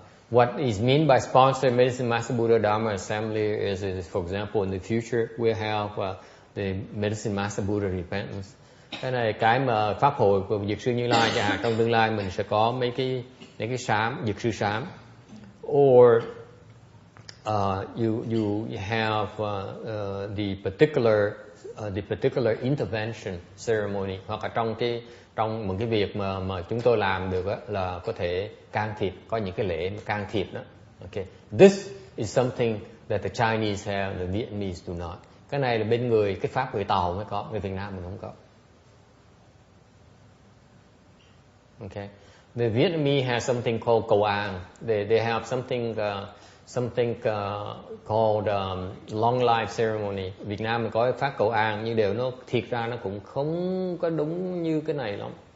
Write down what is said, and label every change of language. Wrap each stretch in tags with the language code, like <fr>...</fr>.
<en>What is meant by sponsor medicine master Buddha Dharma assembly is for example in the future we'll have the medicine master Buddha repentance.</en> <vi>Cái này cái mà pháp hội của Dược sư Như Lai chẳng hạn, trong tương lai mình sẽ có mấy cái sám, Dược sư sám,</vi> <en>or you have the particular intervention ceremony,</en> <vi>hoặc là trong một cái việc mà chúng tôi làm được là có thể can thiệp, có những cái lễ can thiệp đó.</vi> <en>Okay, this is something that the Chinese have, the Vietnamese do not.</en> <vi>Cái này là bên người cái pháp người Tàu mới có, người Việt Nam mình không có.</vi> <en>Okay, the Vietnamese have something called cầu an. They have something called long life ceremony.</en> <vi>Việt Nam mình có phát cầu an, nhưng điều nó thiệt ra nó cũng không có đúng như cái này lắm.</vi>